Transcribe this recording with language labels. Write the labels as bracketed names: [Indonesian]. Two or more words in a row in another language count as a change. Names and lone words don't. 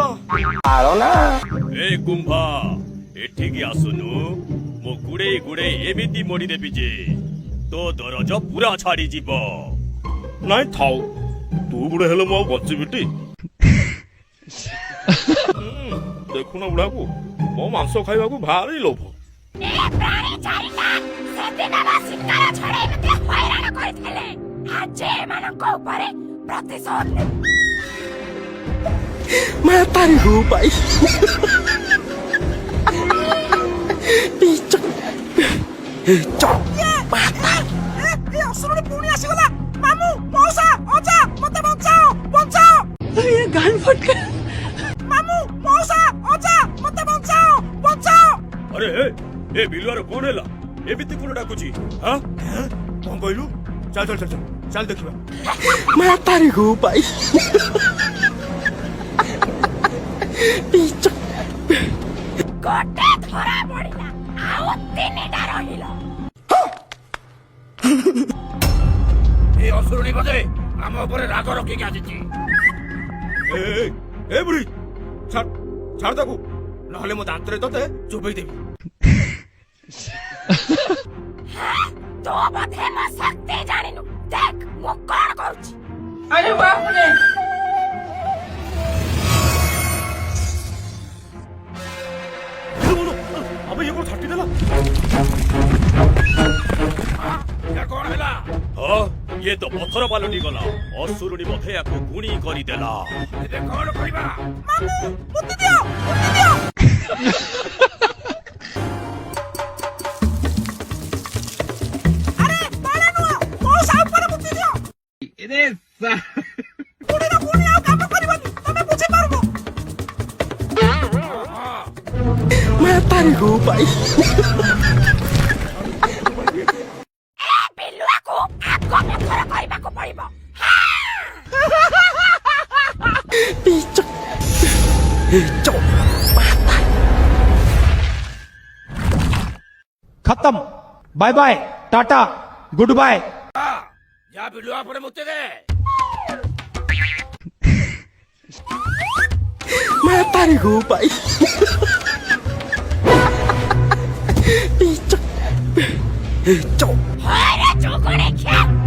[Odia] ଏ କୁମ୍ଭା ଏଠିକି ଆସୁନୁ, ମୁଁ ଗୁଡେଇ ଗୁଡେଇ ଏମିତି ମୋଡି ଦେବି ଯେ ତୋ ଦରଜ ପୁରା ଛାଡିଯିବ। ନାଇଁ ଥାଉ, ତୁ ବୁଢା ହେଲେ ମୁଁ ଆଉ ବଞ୍ଚିବିଟି। ଦେଖୁନ ବୁଢାକୁ, ମୋ ମାଂସ ଖାଇବାକୁ ଭାରି ଲୋଭ। [Hindi] मैं तारी हूँ भाई। [Odia] ଅସୁରଟି ପୁଣି ଆସିଗଲା। ମାମୁଁ ମଉସା ଅଜା ମତେ ବଞ୍ଚାଅ ବଞ୍ଚାଅ। [Hindi] ये गान फट गया। [Odia] ମାମୁଁ ମଉସା ଅଜା ମତେ ବଞ୍ଚାଅ ବଞ୍ଚାଅ। ଆରେ ଏ ବିଲୁଆର କଣ ହେଲା? ଏମିତି କଣ ଡାକୁଛି? କଣ କହିଲୁ? ଚାଲ ଚାଲ ଚାଲ ଚାଲ ଦେଖିବା। [Hindi] मैं तारी हूँ भाई। [Odia] ଗୋଟେ ଧରା ପଡିଲା, ଆଉ ତିନିଟା ରହିଲ। এই ଅସୁରୁଣୀ ବୋଧେ ଆମ ଉପରେ ରାଗ ରଖିକି ଆସିଛି। ଏ ବୁଢୀ, ଛାଡ ଛାଡ ତାକୁ, ନହେଲେ ମୋ ଦାନ୍ତରେ ତତେ ଚୋବେଇ ଦେବି। ତୁ ବୋଧେ ମୋ ଶକ୍ତି ଜାଣିନୁ, ଦେଖ ମୁଁ କଣ କରୁଛି। [Hindi] अरे बाप रे। अबे ये कौन छाटी देला? [Odia] କଣ ହେଲା? ହଁ ଇଏ ତ ପଥର ପାଲଟି ଗଲା। ଅସୁରୁଣୀ ବୋଧେ ୟାକୁ ଗୁଣି କରିଦେଲା। ଏବେ କଣ କରିବା? ମାମୁଁ ବୁଦ୍ଧି ଦିଅ ବୁଦ୍ଧି ଦିଅ। ଆରେ ତଳେ ନୁହଁ, ମଉସା ଉପରେ ବୁଦ୍ଧି ଦିଅ। ବୁଢୀର ପୁଣି ଆଉ କାମ କରିବନି, ତମେ ବୁଝିପାରିବ। [Hindi] मैं तारी हूँ भाई। [Odia] ବିଲୁଆକୁ ଆଗ ପଥର କରିବାକୁ ପଡିବ। [Hindi] खत्म। [English] bye bye tata good bye. [Odia] ଯା ବିଲୁଆ ପରେ ମୁତେ ଦେ। [Hindi] मैं तारी हूँ भाई। [Odia] ହଇରେ ଚୁଗୁଣି ଖିଆ।